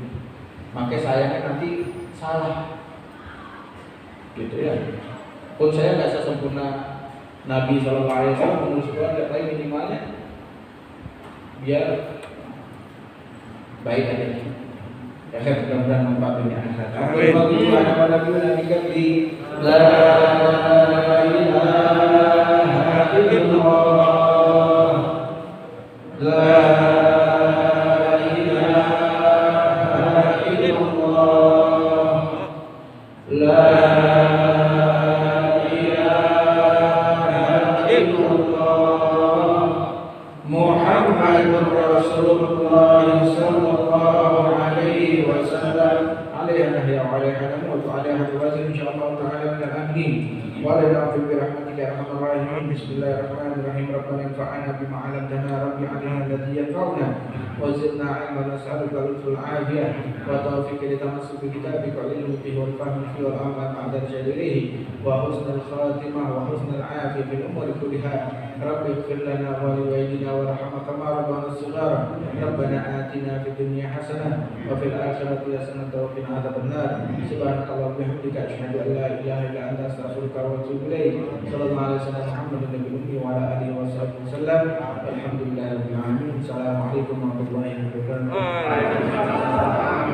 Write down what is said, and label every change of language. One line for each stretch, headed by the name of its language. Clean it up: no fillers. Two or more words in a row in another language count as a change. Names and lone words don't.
Indonesian: Makanya sayangnya nanti salah, gitu ya. Pun saya nggak sesempurna Nabi
Arabic: صلى الله عليه وسلم,
Indonesian: menurut Quran katanya minimalnya biar baik aja. Ya saya mudah-mudahan manfaat dunia akhirat. Amin.
Arabic: لا إله إلا الله. لا إله إلا الله. لا إله إلا الله. محمد رسول الله صلى الله عليه وسلم. عليه وعليه وعليه وسلم إن شاء الله تعالى من الأمين. ولا نفع برحمتك يا أرحم الراحمين. بسم الله الرحمن الرحيم. ربنا انفعنا بما علمتنا ربي علمنا الذي ينفعنا وزدنا علما نسألك العفو والعافية والتوفيق للتمسك بكتابك والعلم فيه والفهم فيه والعمل بعد جديره وحسن الخاتمة وحسن العافية في الأمور كلها. ربي اغفر لنا ولوالدينا وارحمنا كما ربانا صغارا. ربنا آتنا في الدنيا حسنة وفي الآخرة حسنة وقنا عذاب النار. سبحانك اللهم وبحمدك أشهد أن لا إله إلا أنت أستغفرك وأتوب إليك. صلى الله عليه وسلم محمد النبي الأمي وعلى آله وصحبه وسلم. الحمد لله رب العالمين السلام عليكم ورحمة الله وبركاته.